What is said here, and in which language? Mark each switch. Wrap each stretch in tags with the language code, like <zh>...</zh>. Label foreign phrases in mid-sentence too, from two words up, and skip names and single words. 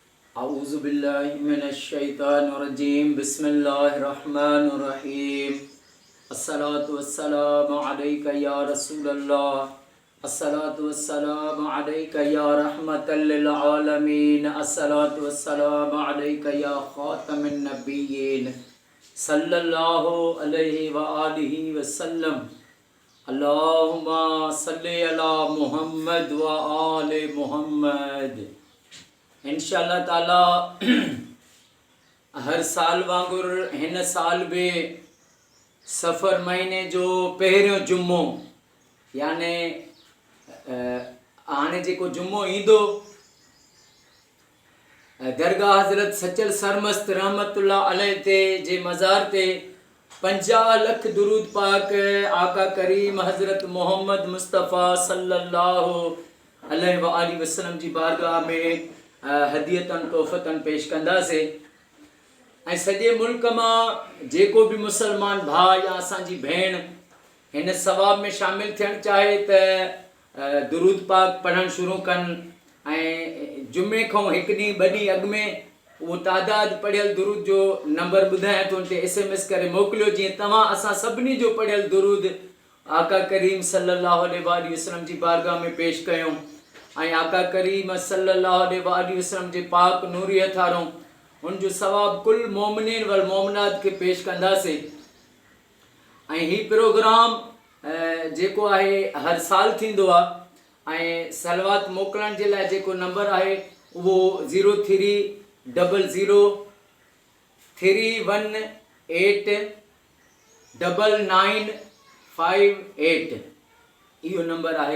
<ar>أعوذ بالله من الشيطان الرجيم بسم الله الرحمن الرحيم الصلاة والسلام عليك يا رسول الله الصلاة والسلام عليك يا رحمة للعالمين الصلاة والسلام عليك يا خاتم النبيين صلى الله عليه وآله وسلم اللهم صل على محمد وآل محمد.</ar> <sd>इंशाअल्लाह ताला हर साल वांगुर हिन साल भी सफ़र महीने जो पहिरियों जुम्मो याने हाणे जेको जुम्मो ईंदो दरगाह हज़रत सचल सरमस्त</sd> <ar>رحمة الله عليه</ar> <sd>ते जे मज़ार ते 50 लख दुरूद पाक आका करीम हज़रत मोहम्मद मुस्तफ़ा</sd> <ar>صلى الله عليه وآله وسلم</ar> <sd>जी बारगाह में</sd> <ar>هديةً تحفةً</ar> <sd>पेश कंदासीं। ऐं सॼे मुल्क मां जेको भी मुसलमान भाउ या असांजी भेण हिन सवाब में शामिल थियणु चाहे त दुरूद पाक पढ़णु शुरू कनि ऐं जुमे खां हिकु ॾींहुं ॿ ॾींहुं अॻु में उहो तादाद पढ़ियल दुरूद जो नंबर ॿुधायां थो, उन ते SMS करे मोकिलियो जीअं तव्हां असां सभिनी जो पढ़ियल दुरूद आका करीम</sd> <ar>صلى الله عليه وسلم</ar> <sd>जी बारगाह में पेश कयूं ऐं आका करीम</sd> <ar>صلى الله عليه وسلم</ar> <sd>जे पाक नूरी हथारूं उनजो सवाब</sd> <ar>كل المؤمنين والمؤمنات</ar> <sd>के पेश कंदासीं। ऐं हीउ प्रोग्राम जेको आहे हर साल थींदो आहे ऐं सलवात मोकिलण जे लाइ जेको नंबर आहे उहो 0300318958 इहो नंबर आहे।</sd>